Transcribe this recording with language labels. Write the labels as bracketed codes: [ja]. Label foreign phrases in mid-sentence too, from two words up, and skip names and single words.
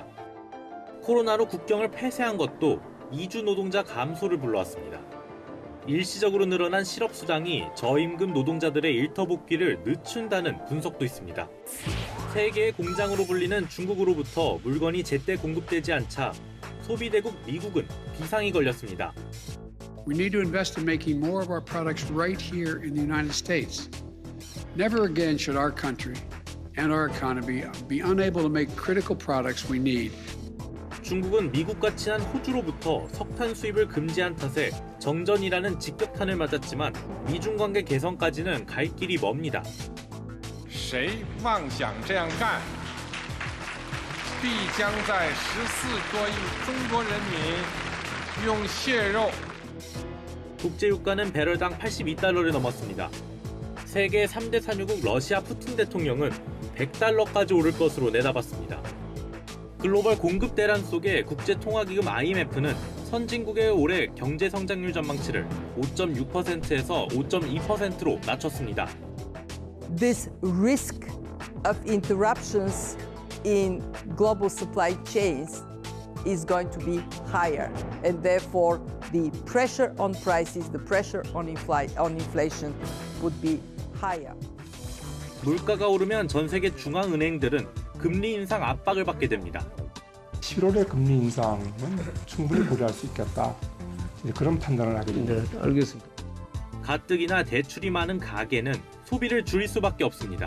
[ko] 코로나로 국경을 폐쇄한 것도 이주 노동자 감소를 불러왔습니다. 일시적으로 늘어난 실업수당이 저임금 노동자들의 일터 복귀를 늦춘다는 분석도 있습니다. 세계의 공장으로 불리는 중국으로부터 물건이 제때 공급되지 않자 소비대국 미국은 비상이 걸렸습니다. [en] We need to invest in making more of our products right here in the United States. Never again should our country and our economy be unable to make critical products we need. [ko] 중국은 미국과 친한 호주로부터 석탄 수입을 금지한 탓에 정전이라는 직격탄을 맞았지만 미중 관계 개선까지는 갈 길이 멉니다. [zh] 谁妄想这样干必将在14多亿中国人民用血肉 [ko] 국제유가는 배럴당 82달러를 넘었습니다. 세계 3대 산유국 러시아 푸틴 대통령은 100달러까지 오를 것으로 내다봤습니다. 글로벌 공급 대란 속에 국제통화기금 IMF는 선진국의 올해 경제 성장률 전망치를 5.6%에서 5.2%로 낮췄습니다. [en] This risk of interruptions in global supply chains is going to be higher, and therefore the pressure on prices, the pressure on inflation would be higher. [ko] 물가가 오르면 전 세계 중앙은행들은 금리 인상 압박을 받게 됩니다. 7월의 금리 인상은 충분히 고려할 수 있겠다. 그런 판단을 하게 됩니다. 네, 알겠습니다. 가뜩이나 대출이 많은 가계는 소비를 줄일 수밖에 없습니다.